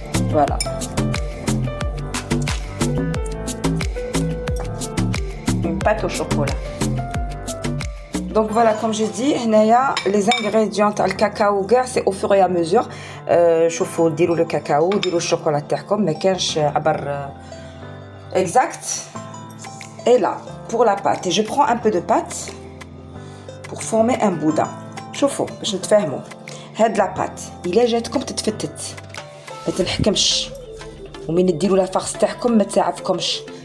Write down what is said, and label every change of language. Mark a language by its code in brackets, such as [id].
[fr] Voilà. Une pâte au chocolat. Donc voilà, comme j'ai dit, les ingrédients le cacao c'est au fur et à mesure. [ar] شوفوا ديروا le cacao, ديروا الشوكولا تاعكم، ما كانش عبر exact. [fr] Et là, pour la pâte, je prends un peu de pâte pour former un boudin. [ar] شوفوا باش نتفاهموا. هاد لا بات الا جاتكم تتفتت ما تنحكمش، ومن ديروا لا فارس تاعكم ما تعفكمش.